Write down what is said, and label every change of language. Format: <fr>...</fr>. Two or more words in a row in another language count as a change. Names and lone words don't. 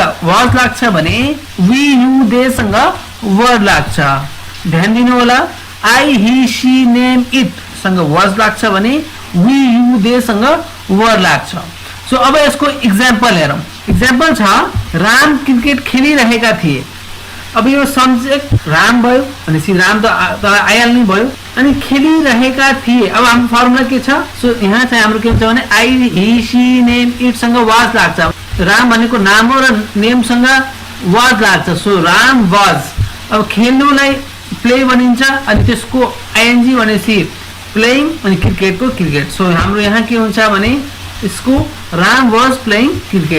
<ne>वाज लाग्छ भने</ne> <en>we you they</en> <ne>सँग वर लाग्छ ध्यान दिनु होला</ne> <en>I he she name it</en> <ne>सँग वाज लाग्छ भने</ne> <en>we you they</en> <ne>सँग वर लाग्छ सो अब यसको एक्जाम्पल हेरौं एक्जाम्पल छ राम क्रिकेट खेलिरहेका थिए अब यो सब्जेक्ट राम भयो अनि सी राम त आइहाल्नै भयो अनि खेलिरहेका थिए। अब हाम्रो फर्मुला के छ? सो यहाँ चाहिँ हाम्रो के हुन्छ भने</ne> <en>I he she name it</en> <ne>सँग वाज लाग्छ। राम भनेको नाम हो र नेम सँग वाज लाग्छ।</ne> <en>so Ram was.</en> <ne>अब खेल्नुलाई प्ले भनिन्छ अनि त्यसको आइएनजी भनेपछि प्लेइङ अनि क्रिकेटको क्रिकेट। सो हाम्रो यहाँ के हुन्छ भने यसको</ne> <en>Ram was playing cricket.</en>